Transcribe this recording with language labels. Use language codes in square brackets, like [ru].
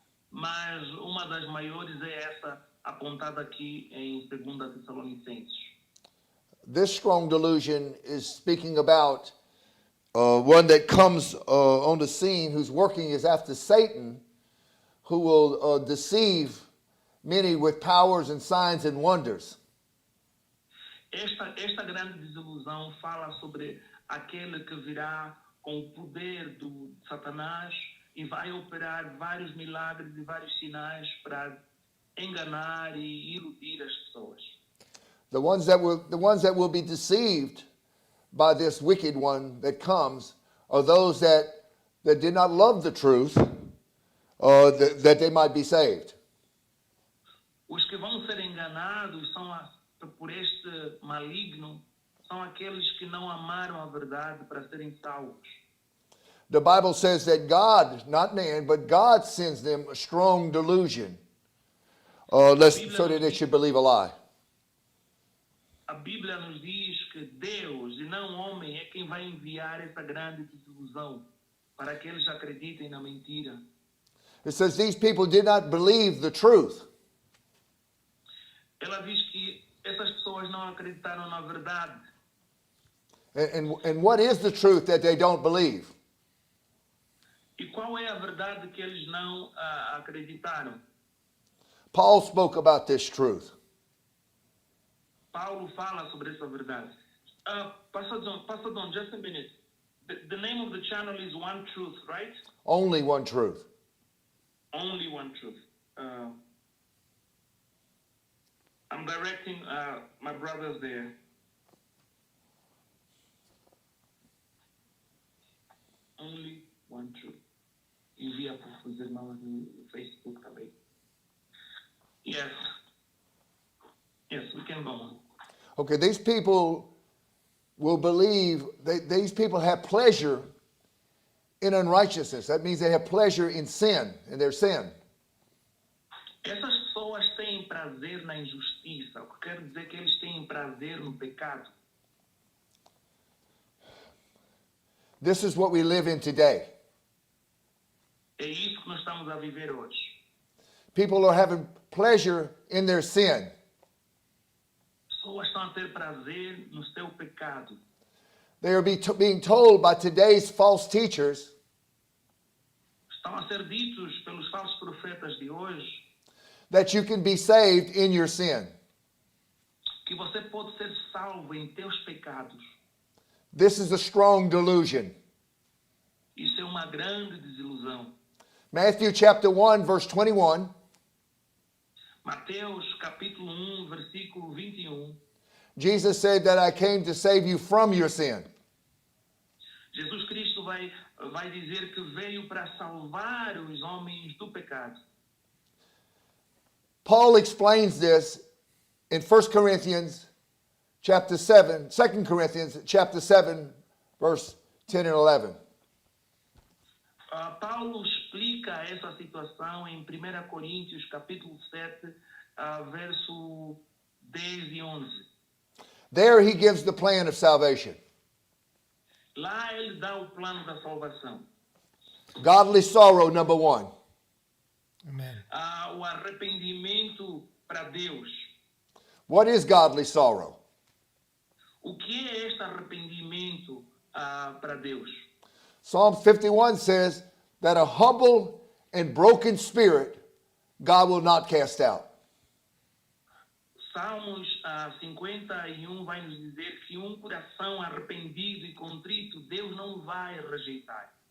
[pt] Mas uma das maiores é essa apontada aqui em 2 Tessalonicenses. [en] This strong delusion is speaking about one that comes on the scene whose working is after Satan, who will deceive many with powers and signs and wonders. [pt] Esta grande desilusão fala sobre aquele que virá com o poder do Satanás e vai operar vários milagres e vários sinais para enganar e iludir as pessoas. [en] The ones that will be deceived by this wicked one that comes are those that did not love the truth, that they might be saved. [pt] Os que vão ser enganados por este maligno são aqueles que não amaram a verdade para serem salvos. [en] The Bible says that God, not man, but God sends them a strong delusion, so that they should believe a lie. [pt] A Bíblia nos diz que Deus e não homem é quem vai enviar essa grande desilusão para que eles acreditem na mentira. [en] It says these people did not believe the truth. [pt] Ela diz que essas pessoas não acreditaram na verdade. [en] And what is the truth that they don't believe? [pt] E qual é a verdade que eles não acreditaram? [en] Paul spoke about this truth. [pt] Paulo fala sobre essa verdade. [en] Pastor Don, just a minute. The name of the channel is One Truth, right? Only one truth. Only One Truth. I'm directing my brothers there. Only One Truth. [pt] Envia para os irmãos no Facebook também. [en] Yes. Yes, we can go on. Okay, these people will believe, these people have pleasure in unrighteousness. That means they have pleasure in sin, in their sin. [pt] Essas pessoas têm prazer na injustiça, o que quer dizer que eles têm prazer no pecado. [en] This is what we live in today. [pt] É isso que nós estamos a viver hoje. [en] People are having pleasure in their sin. [pt] Pessoas estão a ter prazer no seu pecado. [en] They are being told by today's false teachers [pt] Estão a ser ditos pelos falsos profetas de hoje [en] that you can be saved in your sin. [pt] que você pode ser salvo em teus pecados. [en] This is a strong delusion. [pt] Isso é uma grande desilusão. [en] Matthew chapter 1, verse 21. [pt] Mateus capítulo 1, versículo 21. [en] Jesus said that I came to save you from your sin. [pt] Jesus Cristo vai dizer que veio para salvar os homens do pecado. [en] Paul explains this in 1 Corinthians chapter 7, 2 Corinthians chapter 7, verse 10 and 11. [pt] Paulo explica essa situação em 1 Coríntios capítulo 7, verso 10 e 11. [en] There he gives the plan of salvation. [pt] Lá ele dá o plano da salvação. [en] Godly sorrow, number 1. Amen. [pt] O arrependimento para Deus. [en] What is godly sorrow? [pt] O que é este arrependimento para Deus? [en] Psalm 51 says that a humble and broken spirit God will not cast out. [pt] Salmos 51 vai nos dizer que coração arrependido e contrito Deus não vai rejeitar.